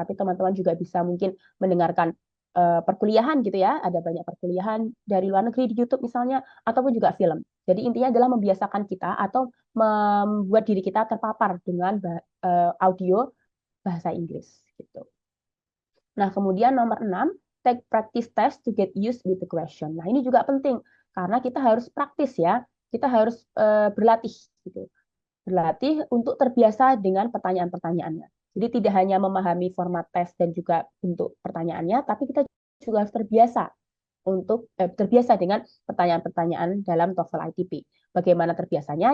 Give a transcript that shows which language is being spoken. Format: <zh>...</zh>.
<id>Tapi teman-teman juga bisa mungkin mendengarkan perkuliahan gitu ya. Ada banyak perkuliahan dari luar negeri di YouTube misalnya, ataupun juga film. Jadi intinya adalah membiasakan kita atau membuat diri kita terpapar dengan audio bahasa Inggris gitu. Nah, kemudian nomor 6,</id> <en>take practice test to get used with the question.</en> <id>Nah, ini juga penting karena kita harus praktis ya. Kita harus berlatih gitu. Berlatih untuk terbiasa dengan pertanyaan-pertanyaannya. Jadi tidak hanya memahami format tes dan juga bentuk pertanyaannya, tapi kita juga harus terbiasa dengan pertanyaan-pertanyaan dalam TOEFL ITP. Bagaimana terbiasanya?</id>